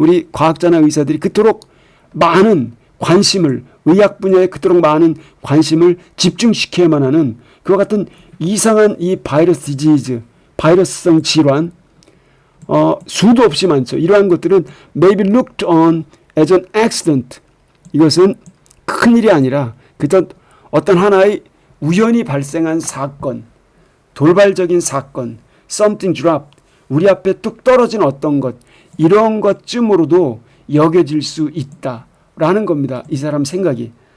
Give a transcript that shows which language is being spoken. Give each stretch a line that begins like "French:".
Korean: 과학자나 의사들이 그토록 많은 관심을, 의학 분야에 그토록 많은 관심을 집중시켜야만 하는 그와 같은 이상한 이 바이러스 디지즈, 바이러스성 질환, 수도 없이 많죠.
English: 이러한 것들은 may be looked on as an accident.
Korean: 이것은 큰일이 아니라 그저 어떤 하나의 우연히 발생한 사건, 돌발적인 사건, something dropped, 우리 앞에 뚝 떨어진 어떤 것, 이런 것쯤으로도 여겨질 수 있다라는 겁니다. 이 사람 생각이.